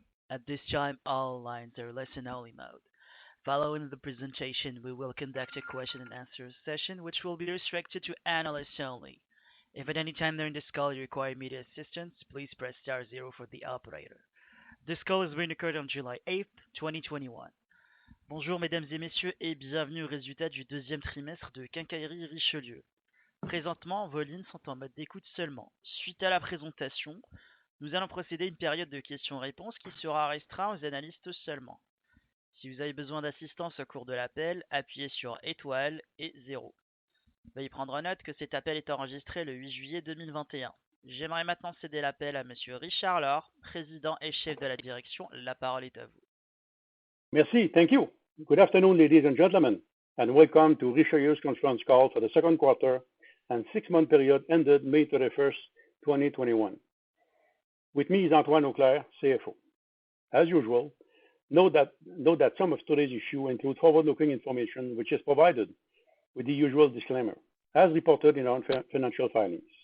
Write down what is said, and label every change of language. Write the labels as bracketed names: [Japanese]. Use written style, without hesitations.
[English] At this time, all lines are listen-only mode. Following the presentation, we will conduct a question and answer session, which will be restricted to analysts only. If at any time during this call you require immediate assistance, please press star zero for the operator. This call is being recorded on July 8th, 2021. [French] Bonjour mesdames et messieurs et bienvenue au résultat du deuxième trimestre de Quincaillerie Richelieu. Présentement, vos lignes sont en mode d'écoute seulement. Suite à la présentation, nous allons procéder à une période de questions-réponses qui sera restreinte aux analystes seulement. Si vous avez besoin d'assistance au cours de l'appel, appuyez sur étoile et 0. Veuillez prendre note que cet appel est enregistré le 8 juillet 2021. J'aimerais maintenant céder l'appel à Monsieur Richard Laure, président et chef de la direction. La parole est à vous. Merci. [English] Thank you. Good afternoon, ladies and gentlemen, and welcome to Richelieu's conference call for the second quarter and 6-month period ended May 31st, 2021. With me is Antoine Auclair, CFO. As usual, note that some of today's issues include forward-looking information which is provided with the usual disclaimer, as reported in our financial filings.